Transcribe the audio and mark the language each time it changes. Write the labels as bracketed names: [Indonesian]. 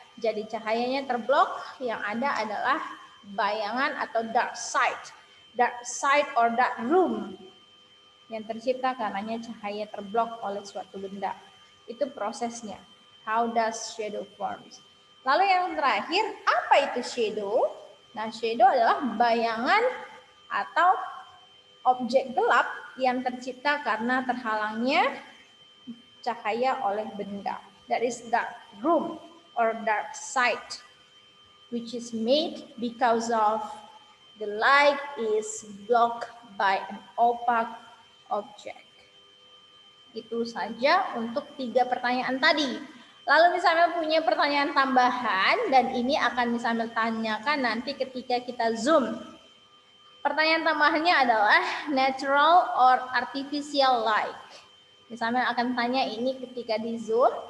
[Indonesian] Jadi cahayanya terblok, yang ada adalah bayangan atau [English] dark side or dark room [Indonesian] yang tercipta karenanya cahaya terblok oleh suatu benda. Itu prosesnya. [English] How does shadow forms? [Indonesian] Lalu yang terakhir, apa itu shadow? Nah, shadow adalah bayangan atau objek gelap yang tercipta karena terhalangnya cahaya oleh benda. [English] That is dark room or dark side, which is made because of the light is blocked by an opaque object. [Indonesian] Itu saja untuk 3 pertanyaan tadi. Lalu misalnya punya pertanyaan tambahan dan ini akan misalnya tanyakan nanti ketika kita zoom. Pertanyaan tambahannya adalah [English] natural or artificial light. [Indonesian] Misalnya akan tanya ini ketika di zoom.